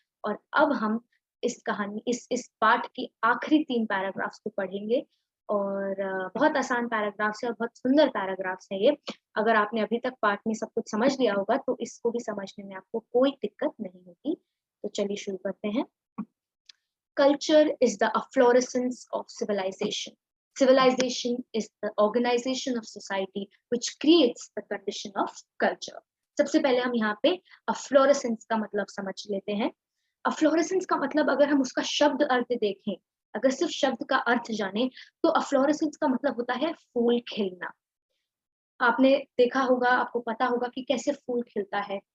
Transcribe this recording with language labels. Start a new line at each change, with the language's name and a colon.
Hindi: और अब हम इस पाठ के आखिरी 3 पैराग्राफ्स को पढ़ेंगे और बहुत आसान पैराग्राफ्स है और बहुत सुंदर पैराग्राफ्स है ये। अगर आपने अभी तक पाठ में सब कुछ समझ लिया होगा तो इसको भी समझने में आपको कोई दिक्कत नहीं होगी। तो चलिए शुरू करते हैं।
English: Culture is the efflorescence of civilization. Civilization is the organization of society which creates the condition of culture.
Hindi: सबसे पहले हम यहाँ पे अफ्लोरेसेंस का मतलब समझ लेते हैं। अफ्लोरेसेंस का मतलब अगर हम उसका शब्द अर्थ देखें, अगर सिर्फ शब्द का अर्थ जाने तो अफ्लोरेसेंस का मतलब होता है फूल खिलना। आपने देखा होगा, आपको पता होगा कि कैसे फूल खिलता है।